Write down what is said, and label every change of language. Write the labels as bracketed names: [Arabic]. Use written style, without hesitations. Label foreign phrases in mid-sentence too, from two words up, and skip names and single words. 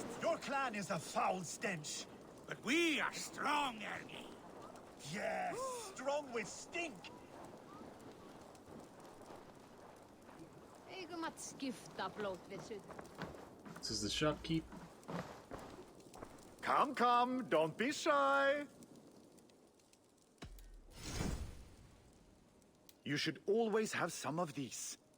[English] Your clan is a foul stench. But we are strong, Ergi. Yes, strong with stink. [Icelandic] Eigum að skipta blót við suð. [English] This is the shopkeep. Come, come, don't be shy. You should always have some of these.